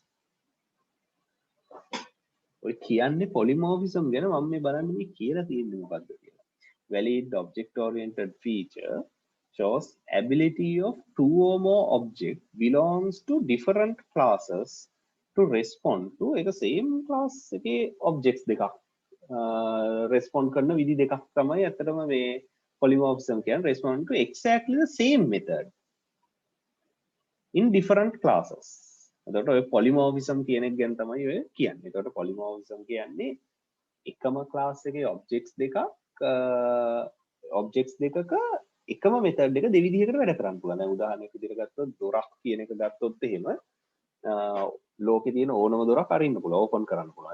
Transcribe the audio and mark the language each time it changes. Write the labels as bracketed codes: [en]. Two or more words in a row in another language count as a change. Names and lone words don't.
[si] ඔය කියන්නේ polymorphism ගැන මම මේ බලන්නේ මේ කියලා තියෙන්නේ මොකද්ද කියලා. [en] Valid object-oriented feature shows ability of two or more objects belongs to different classes to respond to [si] එක same class එකේ objects දෙකක් respond කරන විදි දෙකක් තමයි අතරම මේ polymorphism කියන්නේ [en] respond to exactly the same method in different classes. [si] එතකොට ඔය polymorphism කියන එක ගැන තමයි ඔය කියන්නේ. එතකොට polymorphism කියන්නේ එකම class එකේ objects දෙකක එකම මෙතඩ් එක දෙවිදිහකට වැඩ කරන්න පුළුවන්. දැන් උදාහරණයක් විදිහට ගත්තොත් දොරක් කියන එක ගත්තොත් එහෙම ලෝකේ තියෙන ඕනම දොරක් අරින්න පුළුවන්, ඕපන් කරන්න පුළුවන්.